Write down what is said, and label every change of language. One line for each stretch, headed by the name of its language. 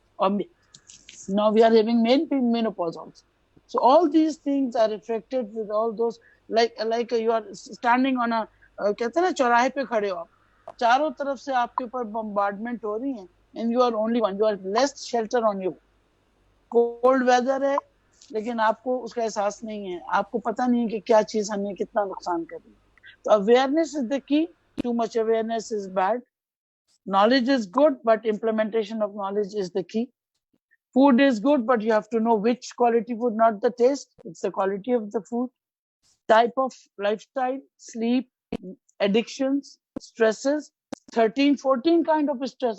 English: Or now we are having menopause also. So all these things are affected with all those, like you are standing on a
Hindi: कहते हैं ना चौराहे पे खड़े हो आप, चारों तरफ से आपके ऊपर
English: bombardment
Hindi: हो रही है,
English: and you are only one, you are less shelter on you. Cold weather
Hindi: है, लेकिन आपको उसका एहसास नहीं है, आपको पता नहीं है कि क्या चीज हमें कितना नुकसान कर रही है.
English: So awareness is the key. Too much awareness is bad. Knowledge is good, but implementation of knowledge is the key. Food is good, but you have to know which quality food, not the taste. It's the quality of the food. Type of lifestyle, sleep, addictions, stresses, 13, 14 kind of stress.